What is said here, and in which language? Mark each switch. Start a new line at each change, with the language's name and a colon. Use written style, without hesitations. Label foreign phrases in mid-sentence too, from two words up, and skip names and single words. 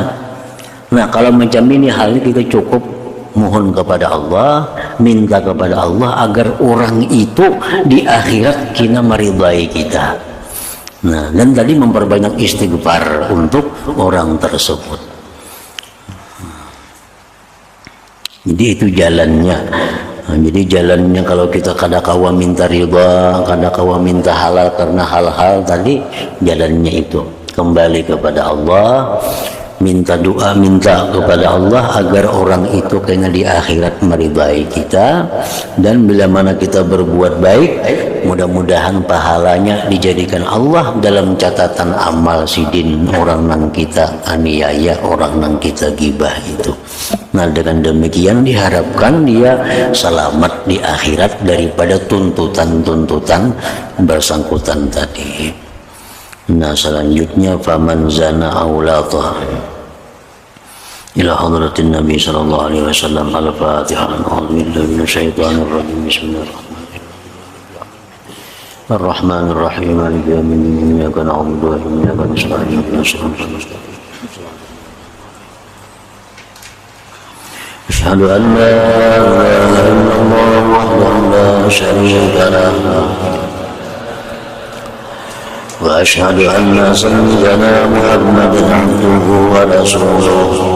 Indonesian: Nah, kalau macam ini hal ini kita cukup mohon kepada Allah, minta kepada Allah agar orang itu di akhirat kina meridai kita. Nah, dan tadi memperbanyak istighfar untuk orang tersebut. Jadi itu jalannya.
Banjar: Nah, jadi jalannya kalau kita kada kawa minta riba, kada kawa minta halal karena hal-hal tadi, jalannya itu kembali kepada Allah, minta doa, minta kepada Allah agar orang itu kena di akhirat meridai kita.
Indonesian: Dan bila mana kita berbuat baik, mudah-mudahan pahalanya dijadikan Allah dalam catatan amal sidin orang nang kita aniaya, orang nang kita gibah itu. Nah, dengan demikian diharapkan dia selamat di akhirat daripada tuntutan-tuntutan bersangkutan tadi. Nah, selanjutnya
Arabic: فمن زنا أولاته إلى حضرة النبي صلى الله عليه وسلم. الفاتحة. أعوذ بالله من الشيطان الرجيم بسم الله الرحمن الرحيم. الرحمن الرحيم مالك يوم الدين. إياك نعبد وإياك نستعين اهدنا الصراط المستقيم. أشهد أن لا إله إلا الله وحده لا شريك له وأشهد أن سيدنا محمدا عبده ورسوله